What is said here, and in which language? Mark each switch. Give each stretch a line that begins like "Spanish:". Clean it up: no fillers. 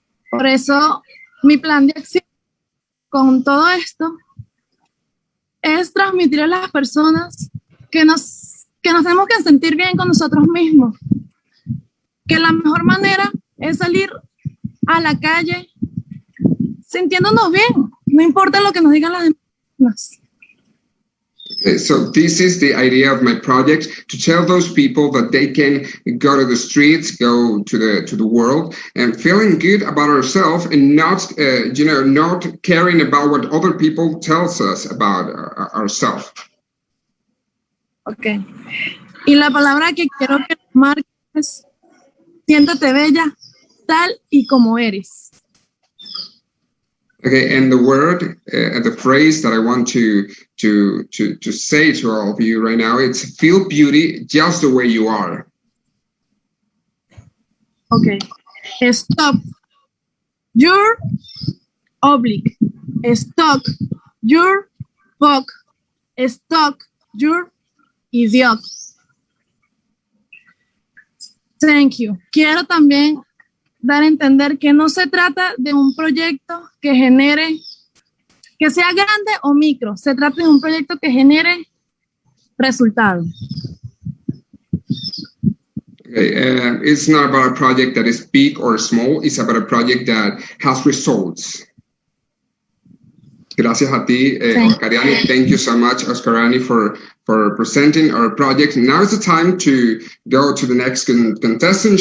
Spanish: Por eso, mi plan de acción con todo esto es transmitir a las personas que nos tenemos que sentir bien con nosotros mismos, que la mejor manera es salir a la calle sintiéndonos bien, no importa lo que nos digan las demás.
English: Okay, so this is the idea of my project, to tell those people that they can go to the streets, go to the world, and feeling good about ourselves, and not not caring about what other people tells us about ourselves. Okay.
Spanish: Y la palabra que quiero que marques es siéntete bella, tal y como eres.
English: Okay, and the word, the phrase that I want to say to all of you right now, it's feel beauty just the way you are. Okay. Stop. Your oblique. Stop. Your fuck. Stop. Your idiot. Thank you.
Spanish: Quiero también dar a entender que no se trata de un proyecto que genere, que sea grande o micro, se trata de un proyecto que genere resultados.
English: Okay, it's not about a project that is big or small, it's about a project that has results.
Spanish: Gracias a ti,
English: Oscariani. Thank you so much, Oscariani, for presenting our project. Now is the time to go to the next contestant.